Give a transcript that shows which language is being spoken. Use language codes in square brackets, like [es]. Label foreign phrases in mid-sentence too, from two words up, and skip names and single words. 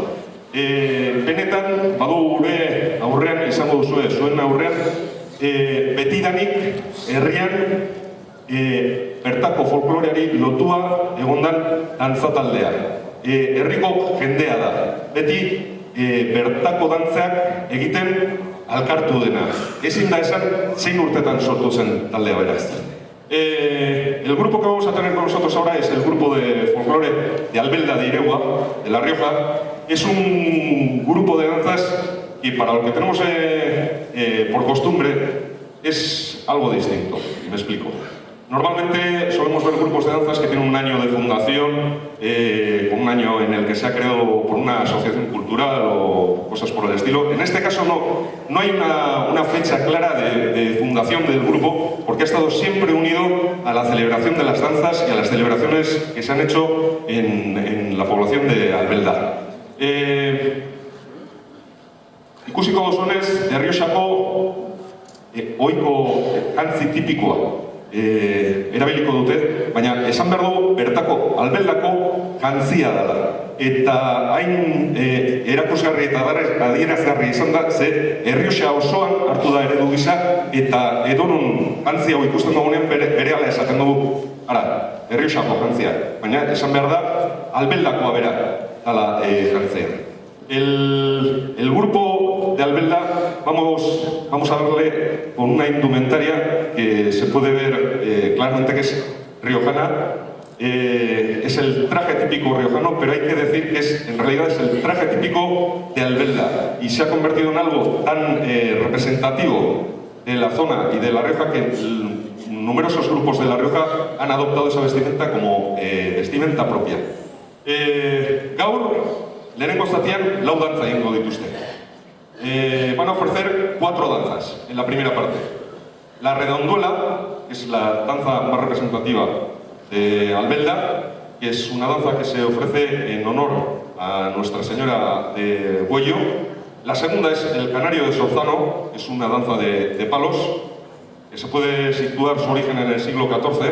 [eu] Benetan, badu gure aurrean izango duzue, zuen aurrean, betidanik herrian bertako folkloreari lotua egondan dantza taldea. Herriko jendea da. Beti bertako dantzak egiten alkartu dena. Ezin da esan zein urtetan sortu zen taldea beraz. [es] El grupo que vamos a tener con nosotros ahora es el grupo de folclore de Albelda de Iregua, de La Rioja. Es un grupo de danzas y para lo que tenemos por costumbre es algo distinto, y me explico. Normalmente solemos ver grupos de danzas que tienen un año de fundación, un año en el que se ha creado por una asociación cultural o cosas por el estilo. En este caso no hay una fecha clara de fundación del grupo, porque ha estado siempre unido a la celebración de las danzas y a las celebraciones que se han hecho en la población de Albelda. [eu] Ikusiko duzunez, Errioxako ohiko jantzi tipikoa erabiliko dute, baina esan behar dugu bertako Albeldako jantzia dela. Eta hain erakusgarri eta adierazgarri izan da, ze Errioxa osoan hartu da eredu gisa, eta edonon jantzi hau ikusten dugunean berehala esaten dugu, ara, Errioxako jantzia. Baina esan behar da, Albeldakoa bera dela jantzia. [es] El grupo de Albelda vamos a darle con una indumentaria que se puede ver claramente que es riojana. Es el traje típico riojano, pero hay que decir que en realidad es el traje típico de Albelda y se ha convertido en algo tan representativo de la zona y de La Rioja que numerosos grupos de La Rioja han adoptado esa vestimenta como vestimenta propia. [eu] Gaur, lehenengo zatian, lau dantza egingo dituzte. [es] Van a ofrecer 4 danzas en la primera parte. La redonduela, que es la danza más representativa de Albelda, que es una danza que se ofrece en honor a Nuestra Señora de Buello. La segunda es el canario de Sorzano, que es una danza de palos, que se puede situar su origen en el siglo XIV.